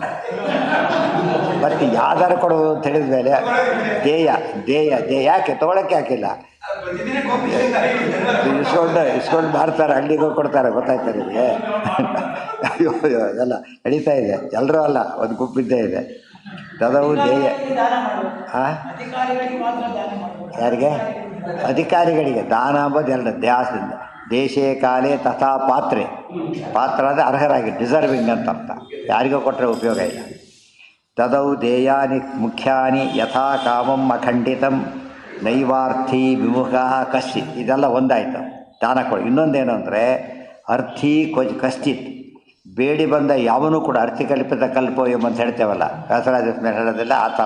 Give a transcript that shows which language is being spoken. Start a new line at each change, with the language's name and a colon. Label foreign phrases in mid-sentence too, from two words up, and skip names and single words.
Kannada: ಮತ್ತು ಯಾವ್ದಾರು ಕೊಡ್ಬೋದು ಅಂತ ಹೇಳಿದ ಮೇಲೆ ದೇಯ ಯಾಕೆ ತೊಗೊಳಕ್ಕೆ ಹಾಕಿಲ್ಲ, ಇಸ್ಕೊಂಡು ಮಾಡ್ತಾರೆ, ಹಳ್ಳಿಗೆ ಹೋಗಿ ಕೊಡ್ತಾರೆ. ಗೊತ್ತಾಯ್ತಾ ನಿಮಗೆ? ಅಯ್ಯೋ ಅದೆಲ್ಲ ನಡೀತಾ ಇದೆ. ಎಲ್ಲರೂ ಅಲ್ಲ, ಒಂದು ಗುಂಪಿದ್ದೇ ಇದೆ.
Sanskrit: ದದವು ದೇಯ.
Kannada: ಹಾಂ, ಯಾರಿಗೆ? ಅಧಿಕಾರಿಗಳಿಗೆ ದಾನ ಅಂಬೋದು ಎರಡು ದ್ಯಾಸದಿಂದ.
Sanskrit: ದೇಶೇ ಕಾಲೇ ತಥಾ ಪಾತ್ರೆ.
Kannada: ಪಾತ್ರ ಅಂದರೆ ಅರ್ಹರಾಗಿ, ಡಿಸರ್ವಿಂಗ್ ಅಂತ ಅರ್ಥ. ಯಾರಿಗೋ ಕೊಟ್ಟರೆ ಉಪಯೋಗ ಇಲ್ಲ.
Sanskrit: ದದೌ ದೇಯಾನಿ ಮುಖ್ಯಾನಿ ಯಥಾ ಕಾಮಂ ಅಖಂಡಿತಂ ನೈವಾರ್ಥಿ ವಿಮುಖ ಕಶ್ಚಿತ್.
Kannada: ಇದೆಲ್ಲ ಒಂದಾಯಿತು ದಾನ ಕೊಡಿ. ಇನ್ನೊಂದೇನು ಅಂದರೆ
Sanskrit: ಅರ್ಥಿ ಕಶ್ಚಿತ್,
Kannada: ಬೇಡಿ ಬಂದ ಯಾವನೂ ಕೂಡ
Sanskrit: ಅರ್ಥಿಕಲ್ಪಿತ ಕಲ್ಪೋಯಂ
Kannada: ಅಂತ ಹೇಳ್ತೇವಲ್ಲ, ವ್ಯಾಸರಾಜ ಮೇಲೆ ಹೇಳೋದಿಲ್ಲ ಆ ಥರ.